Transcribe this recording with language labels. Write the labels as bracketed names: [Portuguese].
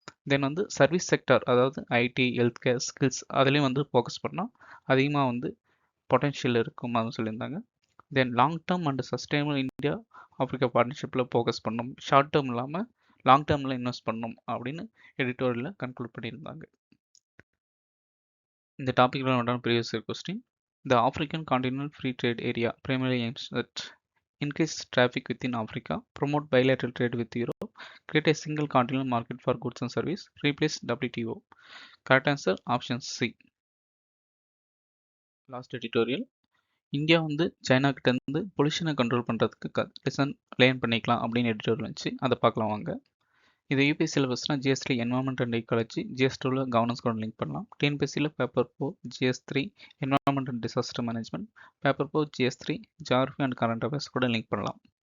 [Tamil] தென் வந்து service sector, அதாவது ID, health care, skills அதுலேயும் வந்து ஃபோக்கஸ் பண்ணால் அதிகமாக வந்து பொட்டென்ஷியல் இருக்கும் அப்படின்னு சொல்லியிருந்தாங்க. தென் long term and sustainable India Africa பார்ட்னர்ஷிப்பில் focus பண்ணணும், ஷார்ட் டேர்ம் இல்லாமல் லாங் டேர்மில் இன்வெஸ்ட் பண்ணணும் அப்படின்னு எடிட்டோரியலில் கன்க்ளூட் பண்ணியிருந்தாங்க. இந்த டாப்பிக்கில் உண்டான previous year question. [English] The African Continental Free Trade Area primarily aims at increase traffic within Africa, promote bilateral trade with Europe, create a single continental market for goods and service, replace WTO. Correct answer option C. [Tamil] Last editorial. India வந்து China கிட்ட இருந்து பொல்யூஷனை control பண்ணுறதுக்கு டிசன் learn பண்ணிக்கலாம் அப்படின்னு editorial இருந்துச்சு, அதை பார்க்கலாம் வாங்க. இது UPSC சிலபஸ்னா GS3 environment and ecology, GS2 governance கூட லிங்க் பண்ணலாம். டிஎன்பிஎஸ்சியில் paper 4 GS3 environment and disaster management, paper 4 GS3 geography and current affairs கூட லிங்க் பண்ணலாம்.